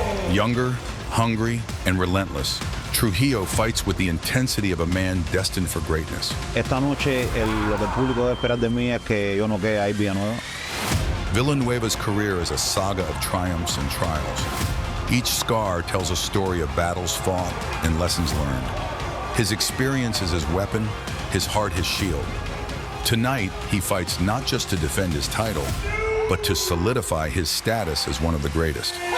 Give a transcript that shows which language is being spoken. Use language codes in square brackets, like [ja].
[en] Younger, hungry, and relentless, Trujillo fights with the intensity of a man destined for greatness. [es] Esta noche lo que el público debe esperar de mí es que yo noquee a Ike Villanueva. [en] Villanueva's career is a saga of triumphs and trials. Each scar tells a story of battles fought and lessons learned. His experience is his weapon, his heart his shield. Tonight, he fights not just to defend his title, but to solidify his status as one of the greatest.